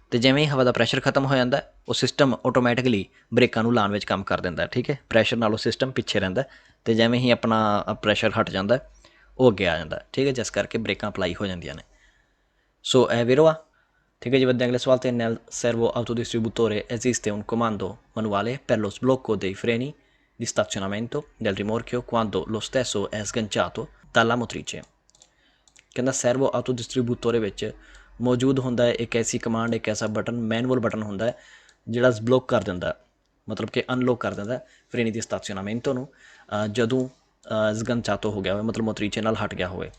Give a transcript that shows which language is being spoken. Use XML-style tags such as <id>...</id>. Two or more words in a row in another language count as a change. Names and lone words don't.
<pa>ਅਤੇ ਜਿਵੇਂ ਹੀ ਹਵਾ ਦਾ ਪ੍ਰੈਸ਼ਰ ਖਤਮ ਹੋ ਜਾਂਦਾ ਉਹ</pa> <en>system automatically</en> <pa>ਬ੍ਰੇਕਾਂ ਨੂੰ ਲਾਉਣ ਵਿੱਚ ਕੰਮ ਕਰ ਦਿੰਦਾ, ਠੀਕ ਹੈ। ਪ੍ਰੈਸ਼ਰ ਨਾਲ ਉਹ ਸਿਸਟਮ ਪਿੱਛੇ ਰਹਿੰਦਾ ਅਤੇ ਜਿਵੇਂ ਹੀ ਆਪਣਾ ਪ੍ਰੈਸ਼ਰ ਹਟ ਜਾਂਦਾ ਉਹ ਅੱਗੇ ਆ ਜਾਂਦਾ, ਠੀਕ ਹੈ, ਜਿਸ ਕਰਕੇ ਬ੍ਰੇਕਾਂ ਅਪਲਾਈ ਹੋ ਜਾਂਦੀਆਂ ਨੇ। ਸੋ ਇਹ ਵੀਰੋ ਆ, ਠੀਕ ਹੈ ਜੀ। ਵਧਦੇ ਅਗਲੇ ਸਵਾਲ 'ਤੇ।</pa> <it>nel servo autodistributore esiste un comando manuale per lo sblocco dei freni di stazionamento del rimorchio quando lo stesso è sganciato dalla motrice।</it> <pa>ਕਹਿੰਦਾ</pa> <it>servo auto distributore</it> <pa>ਵਿੱਚ ਮੌਜੂਦ ਹੁੰਦਾ ਹੈ ਇੱਕ ਐਸੀ ਕਮਾਂਡ, ਇੱਕ ਐਸਾ ਬਟਨ,</pa> <en>manual button</en> <pa>ਹੁੰਦਾ ਹੈ ਜਿਹੜਾ ਬਲੋਕ ਕਰ ਦਿੰਦਾ, ਮਤਲਬ ਕਿ ਅਨਲੋਕ ਕਰ ਦਿੰਦਾ ਫਰੇਨੀ ਦੀ ਸਟਾਜ਼ionamento ਨੂੰ ਜਦੋਂ sganciato ਹੋ ਗਿਆ ਹੋਵੇ, ਮਤਲਬ ਮੋਤਰੀਚੇ ਨਾਲ ਹਟ ਗਿਆ ਹੋਵੇ।</pa>